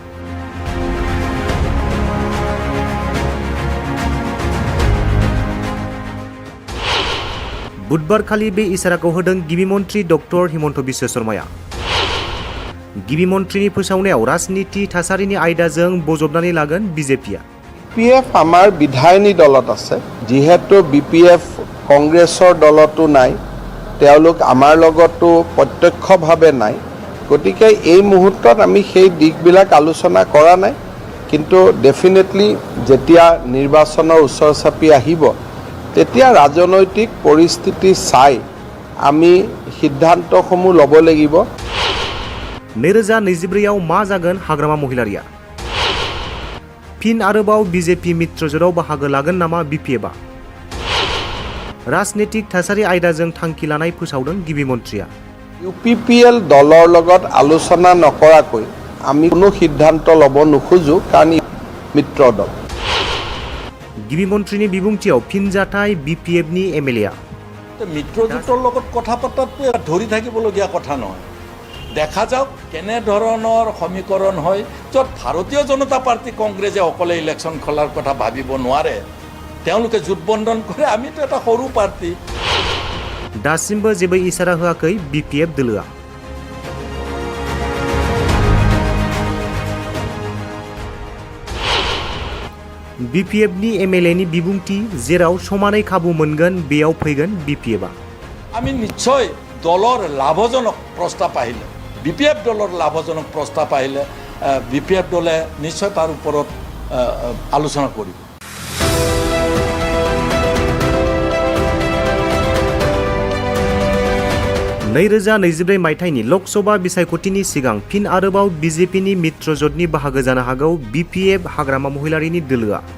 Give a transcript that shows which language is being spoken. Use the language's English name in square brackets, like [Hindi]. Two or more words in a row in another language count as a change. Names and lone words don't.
[Bodo] बुधबारखालि बे इसाराखौ होदों गिबि मन्त्री डक्टर हिमन्त बिश्व शर्माया। गिबि मन्त्रीनि फोसावनायाव राजनीति थासारिनि आयदाजों बजबनानै लागोन बिजेपिया। [Assamese] BPF আমাৰ বিধায়িনী दলত আছে যিহেতু BPF কংগ্ৰেছৰ দলতো নাই তেওঁলোক আমাৰ লগতো প্ৰত্যক্ষভাৱে নাই গতিকে এই মুহূৰ্তত আমি সেই দিকবিলাক আলোচনা কৰা নাই কিন্তু ডেফিনেটলি যেতিয়া নিৰ্বাচনৰ ওচৰ চাপি আহিব তেতিয়া ৰাজনৈতিক পৰিস্থিতি চাই আমি সিদ্ধান্তসমূহ ল'ব লাগিব। [Bodo] 2024 मा जागोन हाग्रामा महिलारिया? फिन आरोबाव बिजेपि मित्रजोटाव बाहागो लागोन नामा BPFआ? राजनीतिक थासारि आयदाजों थांखि लानाय फोसावदों गिबि मन्त्रीया। [Assamese] UPPL दলৰ লগত আলোচনা নকৰাকৈ আমি কোনো সিদ্ধান্ত ল'ব নোখোজো কাৰণ মিত্ৰ দল। [Bodo] गिबि मन्त्रीनि बिबुंथियाव फिनजाथाय BPFनि MLA [Assamese] মিত্ৰজোঁটৰ লগত কথা পতাটো ধৰি থাকিবলগীয়া কথা নহয়। দেখা যাওক কেনেধৰণৰ সমীকৰণ হয় য'ত ভাৰতীয় জনতা পাৰ্টি কংগ্ৰেছে অকলে ইলেকশ্যন খেলাৰ কথা ভাবিব নোৱাৰে, তেওঁলোকে জোটবন্ধন কৰে, আমিতো এটা সৰু পাৰ্টি। [Bodo] दासिमबो जेबो इसारा होआखै BPF दोलोआ। BPFनि MLAनि बिबुंथि जेराव समानै खाबु मोनगोन बेयाव फैगोन BPFआ। [Assamese] আমি নিশ্চয় দলৰ লাভজনক প্ৰস্তাৱ আহিলে BPF দলৰ লাভজনক প্ৰস্তাৱ আহিলে BPF দলে নিশ্চয় তাৰ ওপৰত আলোচনা কৰিব। [Bodo] 2024 मायथाइनि लकसभा बिसायख'थिनि सिगां फिन आरोबाव बिजेपिनि मित्रजोटनि बाहागो जानो हागौ BPF हाग्रामा महिलारिनि दोलोआ।